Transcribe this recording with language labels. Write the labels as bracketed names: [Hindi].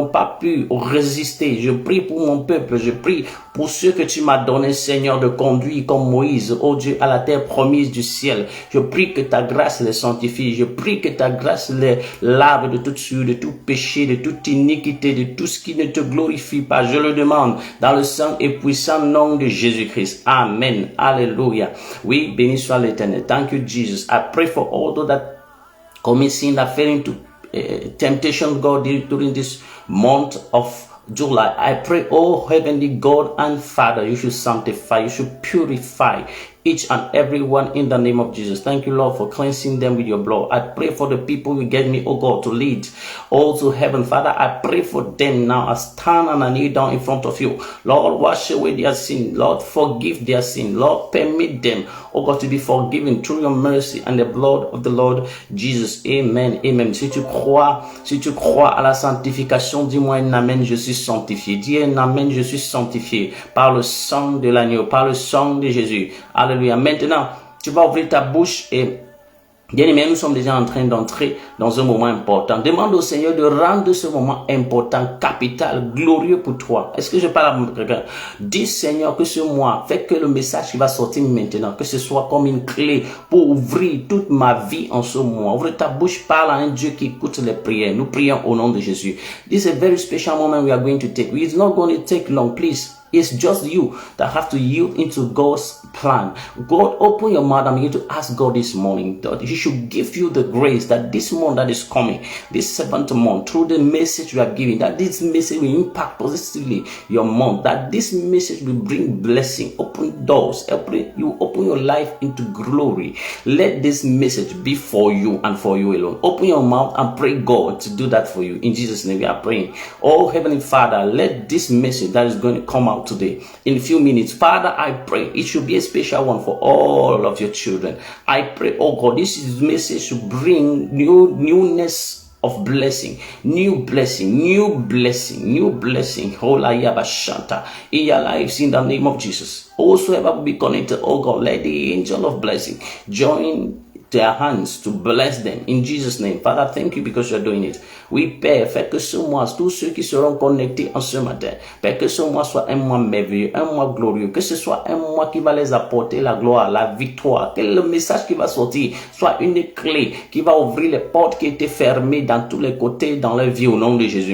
[French] n'avons pas pu résister. Je prie pour mon peuple, je prie pour ceux que tu m'as donné, Seigneur, de conduire comme Moïse, oh Dieu, à la terre promise du ciel. Je prie que ta grâce les sanctifie. Je prie que ta grâce les lave de toute souillure, de tout péché, de toute iniquité, de tout ce qui ne te glorifie pas. Je le demande dans le saint et puissant nom de Jésus-Christ. Amen. Alléluia. Oui, béni soit l'Éternel. [English] Thank you, Jesus. I pray for all those that commit sin, that fell into temptation, God, during this month of July. I pray, oh heavenly God and Father, you should sanctify, you should purify each and every one in the name of Jesus. Thank you, Lord, for cleansing them with your blood. I pray for the people you gave me, oh God, to lead all to heaven. Father, I pray for them now. I stand and I kneel down in front of you. Lord, wash away their sin. Lord, forgive their sin. Lord, permit them, oh God, to be forgiven through your mercy and the blood of the Lord Jesus. Amen. Amen. [French] Si tu crois à la sanctification, dis-moi un amen, je suis sanctifié. Dis un amen, je suis sanctifié par le sang de l'agneau, par le sang de Jésus. Alléluia. Maintenant, tu vas ouvrir ta bouche et, bien aimé, nous sommes déjà en train d'entrer dans un moment important. Demande au Seigneur de rendre ce moment important, capital, glorieux pour toi. Est-ce que je parle à quelqu'un? Dis, Seigneur, que ce mois, fais que le message qui va sortir maintenant, que ce soit comme une clé pour ouvrir toute ma vie en ce mois. Ouvre ta bouche, parle à un Dieu qui écoute les prières. Nous prions au nom de Jésus. [English] This is a very special moment we are going to take. It's not going to take long, please. It's just you that have to yield into God's plan. God, open your mouth and begin to ask God this morning that He should give you the grace that this month that is coming, this 7th month, through the message you are giving, that this message will impact positively your month, that this message will bring blessing, open doors, you open your life into glory. Let this message be for you and for you alone. Open your mouth and pray God to do that for you. In Jesus' name we are praying. Oh, Heavenly Father, let this message that is going to come out today in a few minutes, Father, I pray it should be a special one for all of your children. I pray, oh God, this message should bring newness of blessing, new blessing, new blessing, new blessing. Hola in your lives in the name of Jesus. Whosoever will be connected, oh God, let the angel of blessing join their hands to bless them in Jesus' name. Father, thank you because you're doing it. [French] Oui, Père, fais que ce mois, tous ceux qui seront connectés en ce matin, Père, que ce mois soit un mois merveilleux, un mois glorieux, que ce soit un mois qui va les apporter la gloire, la victoire, que le message qui va sortir soit une clé qui va ouvrir les portes qui étaient fermées dans tous les côtés dans leur vie au nom de Jésus.